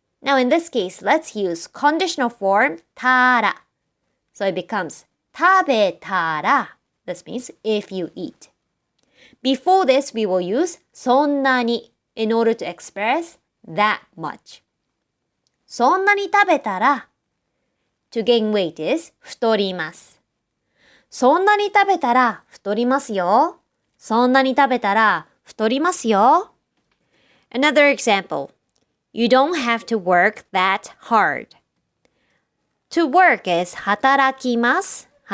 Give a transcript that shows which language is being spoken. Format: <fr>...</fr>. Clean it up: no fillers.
<en>Now in this case, let's use conditional form たら. So it becomes 食べたら. This means if you eat. Before this, we will use そんなに in order to express that much.</en> <ja>そんなに食べたら</ja> <en>to gain weight is</en> <ja>太ります。そんなに食べたら太りますよ。そんなに食べたら太りますよ。</ja> <en>Another example. You don't have to work that hard. To work is 働きます。</en>